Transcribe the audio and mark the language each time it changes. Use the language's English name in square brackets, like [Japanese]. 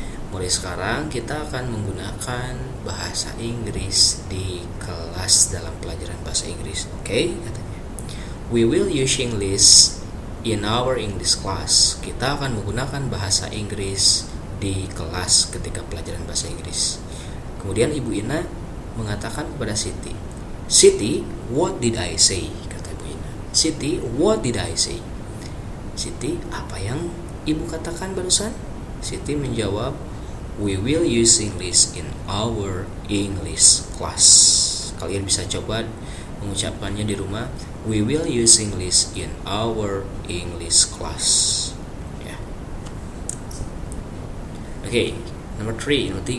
[Indonesian] Mulai sekarang kita akan menggunakan bahasa Inggris di kelas dalam pelajaran bahasa Inggris. Oke, katanya. [English] We will use English in our English class. [Indonesian] Kita akan menggunakan bahasa Inggris di kelas ketika pelajaran bahasa Inggris. Kemudian Ibu Ina mengatakan kepada Siti, [English] "Siti, what did I say?" [Indonesian] kata Ibu Ina. [English] "Siti, what did I say?" [Indonesian] Siti, apa yang Ibu katakan barusan? Siti menjawab, [English] "We will use English in our English class." [Indonesian] Kalian bisa coba mengucapkannya di rumah. [English] We will use English in our English class. Ya. [Indonesian] Oke, nomor 3.